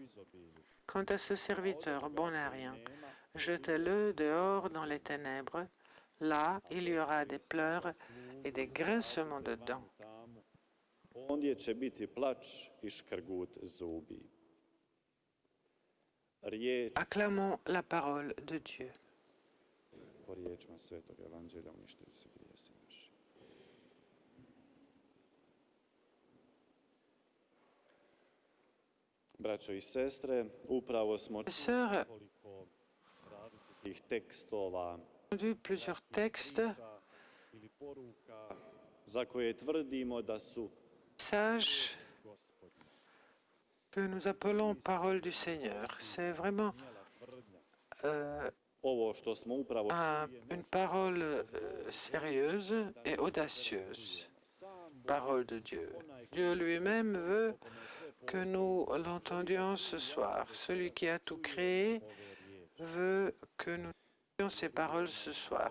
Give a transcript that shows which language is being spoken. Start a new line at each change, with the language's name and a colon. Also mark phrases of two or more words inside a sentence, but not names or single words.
French: Quant à ce serviteur bon à rien, jetez-le dehors dans les ténèbres. Là, il y aura des pleurs et des grincements de dents. Acclamons la parole de Dieu.
Croatian: Braćo i sestre, upravo smo čuli različitih tekstova
French: plusieurs textes
Croatian: ili poruka za koje tvrdimo da su
French: sages que nous appelons parole du Seigneur. C'est vraiment
Croatian: ovo što smo upravo
French: une parole sérieuse et audacieuse. Parole de Dieu. Dieu lui-même veut que nous l'entendions ce soir. Celui qui a tout créé veut que nous entendions ces paroles ce soir.